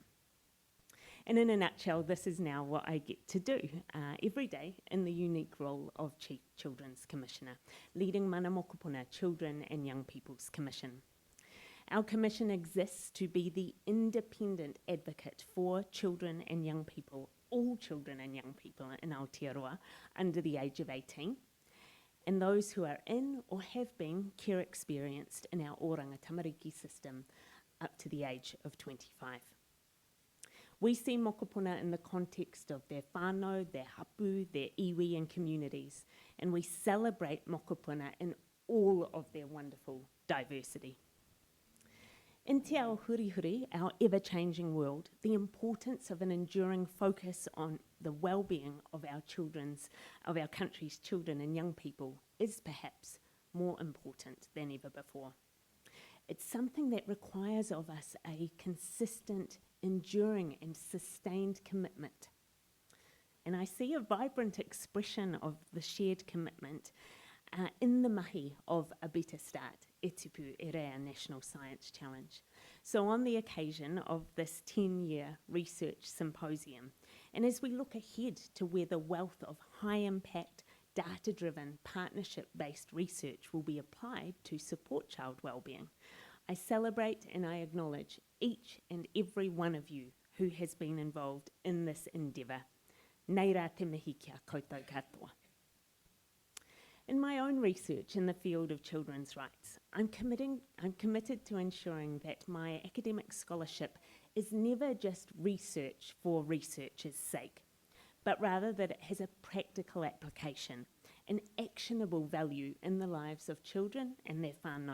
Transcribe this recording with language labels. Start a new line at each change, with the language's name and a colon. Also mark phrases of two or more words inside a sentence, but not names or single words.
English: And in a nutshell, this is now what I get to do every day in the unique role of Chief Children's Commissioner, leading Mana Mokopuna Children and Young People's Commission. Our commission exists to be the independent advocate for children and young people, all children and young people in Aotearoa under the age of 18, and those who are in or have been care experienced in our oranga tamariki system up to the age of 25. We see mokopuna in the context of their whānau, their hapu, their iwi and communities, and we celebrate mokopuna in all of their wonderful diversity.
Māori: In te ao hurihuri,
English: our ever-changing world, the importance of an enduring focus on the well-being of our country's children and young people is perhaps more important than ever before. It's something that requires of us a consistent, enduring and sustained commitment. And I see a vibrant expression of the shared commitment in the mahi of a better start, e tupu e rea National Science Challenge. So on the occasion of this 10-year research symposium, and as we look ahead to where the wealth of high-impact, data-driven, partnership-based research will be applied to support child wellbeing, I celebrate and I acknowledge each and every one of you who has been involved in this endeavour.
Māori: Nei rā te mihi kia koutou katoa.
English: In my own research in the field of children's rights, I'm committed to ensuring that my academic scholarship is never just research for research's sake, but rather that it has a practical application, an actionable value in the lives of children and their whānau.